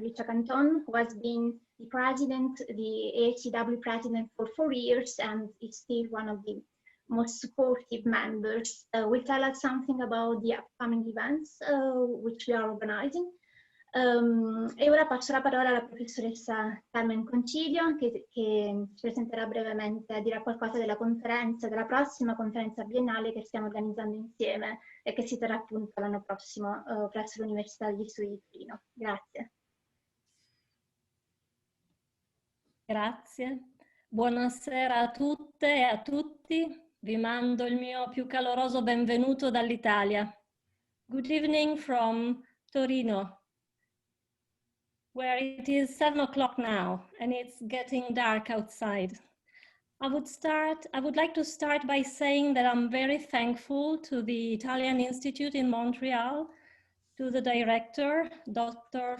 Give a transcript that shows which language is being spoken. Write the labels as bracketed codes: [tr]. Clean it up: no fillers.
[en] Licia Canton, who has been the president, the AICW president for 4 years and is still one of the most supportive members, will tell us something about the upcoming events which we are organizing. [it] E ora passo la parola alla professoressa Carmen Concilio che ci presenterà brevemente, dirà qualcosa della conferenza, della prossima conferenza biennale che stiamo organizzando insieme e che si terrà appunto l'anno prossimo presso l'Università degli Studi di Torino. Grazie. Grazie. Buonasera a tutte e a tutti. Vi mando il mio più caloroso benvenuto dall'Italia. [en] Good evening from Torino, where it is 7 o'clock now and it's getting dark outside. I would like to start by saying that I'm very thankful to the Italian Institute in Montreal, to the director, Dr.